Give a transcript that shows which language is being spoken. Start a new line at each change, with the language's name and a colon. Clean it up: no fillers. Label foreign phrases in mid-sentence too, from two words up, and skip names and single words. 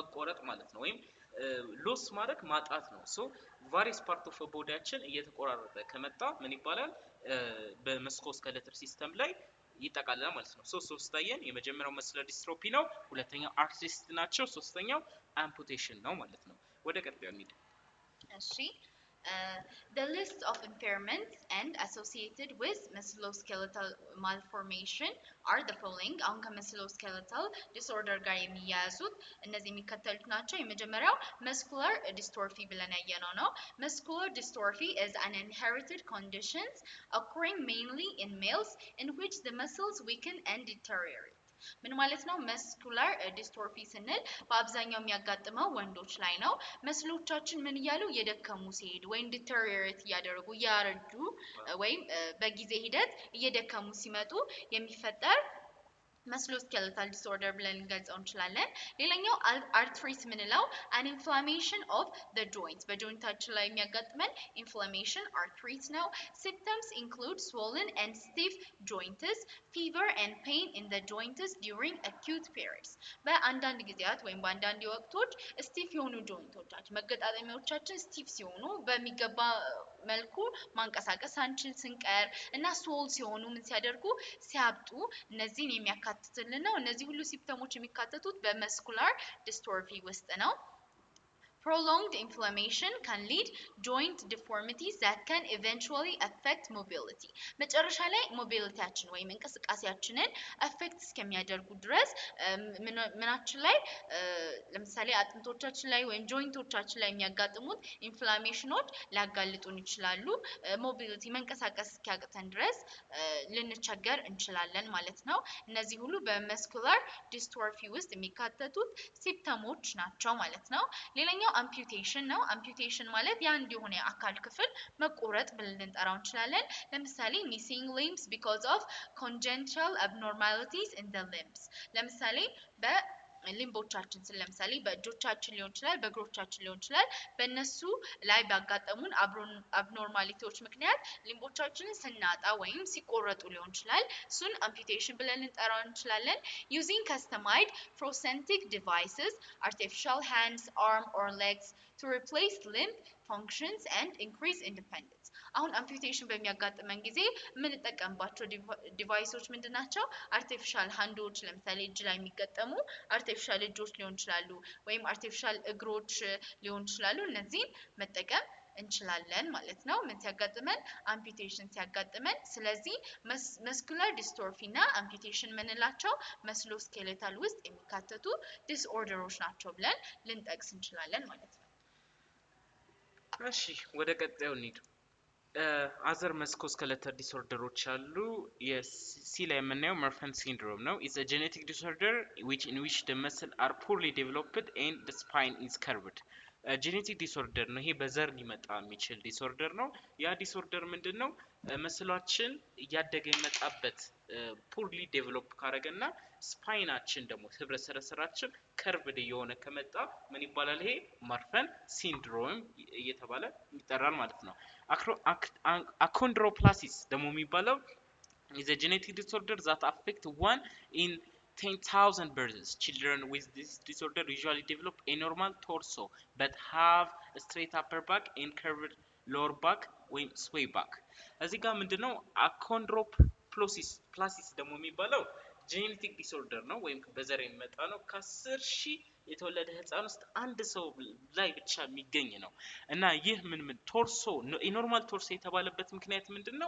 Amharic: መቆረጥ ማለት ነው። ወይም ሎስ ማድረግ ማጣት ነው።
English: so various part of
Amharic: ቦዲያችን እየተቆራረጠ ከመጣ ምን ይባላል? በመስኮስኬለተል ሲስተም ላይ ይጠቃለላል ማለት ነው። ሶስታየን የመጀመሪያው
English: muscular dystrophy
Amharic: ነው፣ ሁለተኛው አርትሪስ ናቸው፣ ሶስተኛው አምፑቴሽን ነው ማለት ነው። ወደ ቀጣዩ እንሂድ።
English: እሺ the list of impairments and associated with musculoskeletal malformation are the following.
Amharic: አሁን ከmusculoskeletal disorder ጋር የሚያያዙት እነዚህ የሚከተሉት ናቸው። የመጀመሪያው muscular dystrophy ብለን ያየነው ነው።
English: muscular dystrophy is an inherited condition occurring mainly in males in which the muscles weaken and deteriorate.
Amharic: ምን ማለት ነው?
English: muscular dystrophy
Amharic: ስንል በአብዛኛው የሚያጋጥመው ወንዶች ላይ ነው። መስሎቻችን ምን እያሉ እየደከሙ ሲሄዱ ወይም ዲተሪዮሬት እያደረጉ እያረጁ ወይም በጊዜ ሂደት እየደከሙ ሲመጡ የሚፈጠር
English: musculoskeletal disorder
Amharic: ብለን ልንገልጸው እንችላለን። ሌላኛው arthritis ምንለው
English: an inflammation of the joints
Amharic: በጆይንታችን ላይ የሚያጋጥመን inflammation arthritis ነው።
English: symptoms include swollen and stiff joints, fever and pain in the joints during acute periods በአንዳንድ
Amharic: ጊዜያት ወይም በአንዳንድ ወቅቶች ስቲፍ የሆኑ ጆይንቶቻችን መገጣጠሚያዎቻችን ስቲፍ ሲሆኑ በሚገባ መልኩ ማንቀሳቀስ አንችል ስንቀር እና ስዎል ሲሆኑ ምን ሲያደርጉ ሲያብጡ እነዚህን የሚያካትትልን ነው። እነዚህ ሁሉ ሲምፕተሞች የሚካተቱት በመስኩላር ዲስቶርፊ ውስጥ ነው።
English: Prolonged inflammation can lead joint deformities that can eventually affect mobility.
Amharic: መጨረሻ ላይ ሞቢሊቲያችን ወይም እንቅስቃሴያችንን አፌክት እስከሚያደርጉ ድረስ ምናችን ላይ ለምሳሌ አጥንቶቻችን ላይ ወይም ጆይንቶቻችን ላይ የሚያጋጥሙት ኢንፍላሜሽኖች ሊያጋልጡን ይችላሉ። ሞቢሊቲ መንቀሳቀስ እስኪያቅተን ድረስ ልንቸገር እንችላለን ማለት ነው። እነዚህ ሁሉ በመስኩላር ዲስቶርፊ ውስጥ የሚካተቱት ሲምፕተሞች ናቸው ማለት ነው። ሌላኛው amputation ነው። amputation ማለት የአንድ የሆነ አካል ክፍል መቆረጥ ብለን ልንጠራው እንችላለን። ለምሳሌ
English: missing limbs because of congenital abnormalities in the limbs
Amharic: ለምሳሌ ሊምቦቻችን ለምሳሌ በእጆቻችን ሊሆን ይችላል በእግሮቻችን ሊሆን ይችላል በእነሱ ላይ ባጋጠሙን አብኖርማሊቲዎች ምክንያት ሊምቦቻችንን ስናጣ ወይም ሲቆረጡ ሊሆን ይችላል እሱን amputation ብለን ልንጠራው እንችላለን።
English: using customized prosthetic devices, artificial hands, arm or legs to replace limb functions and increase independence
Amharic: አሁን amputation በሚያጋጥመን ጊዜ የምንጠቀምባቸው ዲቫይሶች ምንድናቸው? artificial hands ለምሳሌ እጅ ላይ የሚገጠሙ artificial እጆች ሊሆን ይችላሉ ወይም artificial እግሮች ሊሆን ይችላሉ እነዚህን መጠቀም እንችላለን ማለት ነው። ምን ሲያጋጥመን amputation ሲያጋጥመን ስለዚህ
English: muscular dystrophy
Amharic: እና amputation ምንላቸው መስሎስኬሌታል ውስጥ የሚካተቱ ዲስኦርደሮች ናቸው ብለን ልንጠቅስ እንችላለን ማለት ነው። እሺ ወደ ቀጣዩ እንሂድ።
English: other musculoskeletal disorders
Amharic: አሉ። የሲ ላይ የምናየው Marfan syndrome ነው.
English: It's a genetic disorder in which the muscles are poorly developed and the spine is curved.
Amharic: ጄኔቲክ ዲስኦርደር ነው። ይሄ በዘር ሊመጣ የሚችል ዲስኦርደር ነው። ያ ዲስኦርደር ምንድነው? መስሏችን እያደገ የመጣበት
English: poorly develop
Amharic: ካረገና ስፓይናችን ደግሞ ህብረ ሰረሰራችን ከርቭድ የሆነ ከመጣ ምን ይባላል? ይሄ ማርፈን ሲንድሮም እየተባለ ይጠራል ማለት ነው። አኮንድሮፕላሲስ ደግሞ የሚባለው
English: is a genetic disorder that affect one in 10,000 births. Children with this disorder usually develop a normal torso but have a straight upper back and curved lower back ወይም sway back.
Amharic: እዚህ ጋር ምንድነው አኮንድሮፕላሲስ ደግሞ የሚባለው ጄኔቲክ ዲስኦርደር ነው ወይም በዘር የሚመጣ ነው። ከ10,000 የተወለደ ህፃን ውስጥ አንድ ሰው ላይ ብቻ የሚገኝ ነው እና ይህ ምን ቶርሶ
English: normal torso
Amharic: የተባለበት ምክንያት ምንድነው?